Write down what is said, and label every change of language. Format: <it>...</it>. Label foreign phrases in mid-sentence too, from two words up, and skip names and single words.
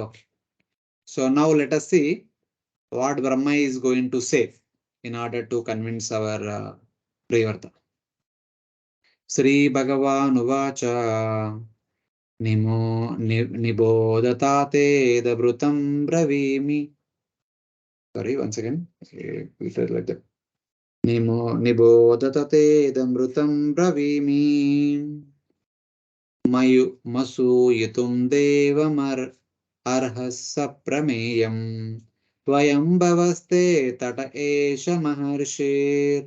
<en>So now let us see what Brahma is going to say in order to convince our Priyavrata.</en> <sa>Sri Bhagavan Uvacha Nibodatate Dabrutam Bravimi.</sa> <en>Sorry, once again. We said like that.</en> <sa>Nibodatate Damrutam Bravimi. Masuyitum Devamar Arhasa Prameyam. Vayambhavaste Tata Esha Maharshir.</sa>